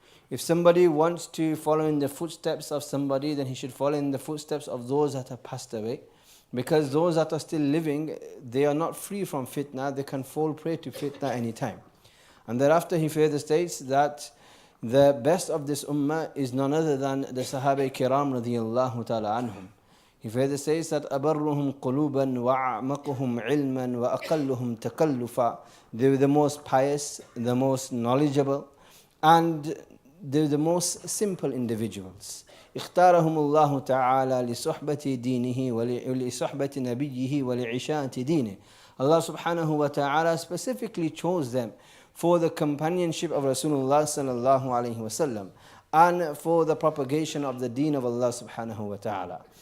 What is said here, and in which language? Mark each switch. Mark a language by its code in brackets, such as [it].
[en] If somebody wants to follow in the footsteps of somebody, then he should follow in the footsteps of those that have passed away. Because those that are still living, they are not free from fitna, they can fall prey to fitna anytime. And thereafter he further states that the best of this ummah is none other than the Sahaba Kiram radiyallahu ta'ala anhum. He further says that [ar] أَبَرُّهُمْ قُلُوبًا وَأَعْمَقُهُمْ عِلْمًا وَأَقَلُّهُمْ تَكَلُّفًا. [en] They were the most pious, the most knowledgeable, and they're the most simple individuals. [ar] اختارهم الله تعالى لصحبة دينه ولصحبة نبيه ولعشاءة دينه. [en] Allah subhanahu wa ta'ala specifically chose them for the companionship of Rasulullah sallallahu alayhi wa sallam and for the propagation of the deen of Allah subhanahu wa ta'ala.